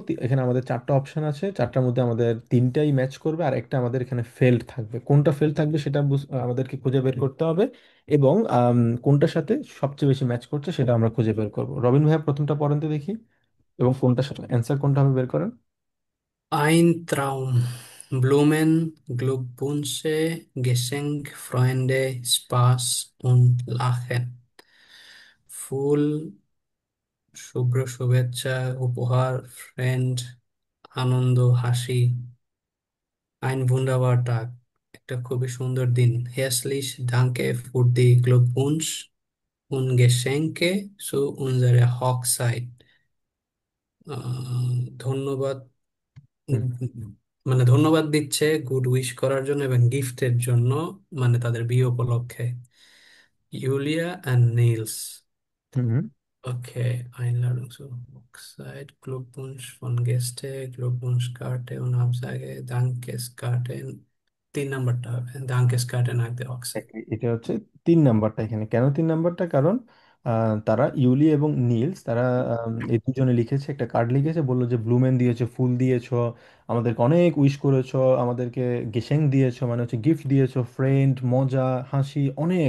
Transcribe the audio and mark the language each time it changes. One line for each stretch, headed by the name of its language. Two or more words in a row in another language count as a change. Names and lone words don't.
Bangla: এখানে আমাদের চারটা অপশন আছে, চারটার মধ্যে আমাদের তিনটাই ম্যাচ করবে, আর একটা আমাদের এখানে ফেল্ড থাকবে। কোনটা ফেল্ড থাকবে সেটা আমাদেরকে খুঁজে বের করতে হবে, এবং কোনটার সাথে সবচেয়ে বেশি ম্যাচ করছে সেটা আমরা খুঁজে বের করবো। রবিন ভাইয়া প্রথমটা পড়েন তো দেখি, এবং কোনটার সাথে অ্যান্সার কোনটা হবে বের করেন।
German: Ein Traum. Blumen, Glückwünsche, Geschenk, Freunde, Spaß und Lachen.
Bangla: ফুল, শুভ্র শুভেচ্ছা, উপহার, ফ্রেন্ড, আনন্দ, হাসি।
German: Ein wunderbarer Tag.
Bangla: একটা খুবই সুন্দর দিন।
German: Herzlich danke für die Glückwunsch und Geschenke zu unserer Hochzeit.
Bangla: ধন্যবাদ। হুম মানে ধন্যবাদ দিচ্ছে
English: good wish
Bangla: করার জন্য এবং গিফটের জন্য, মানে তাদের বিয়ে উপলক্ষে। ইউলিয়া অ্যান্ড নিলস। হুম
German: Okay, Einladung zur Hochzeit, Glückwunsch von Gäste, Glückwunschkarte und Absage, Dankeskarte.
Bangla: 3 নাম্বারটা হবে
German: Dankeskarte nach der Hochzeit.
Bangla: এটা হচ্ছে 3 নাম্বারটা। এখানে কেন 3 নাম্বারটা? কারণ তারা ইউলি এবং নিলস, তারা এই দুজনে লিখেছে, একটা কার্ড লিখেছে, বললো যে ব্লুমেন দিয়েছো, ফুল দিয়েছো, আমাদেরকে অনেক উইশ করেছো, আমাদেরকে গেশেং দিয়েছো মানে হচ্ছে গিফট দিয়েছো, ফ্রেন্ড, মজা, হাসি, অনেক।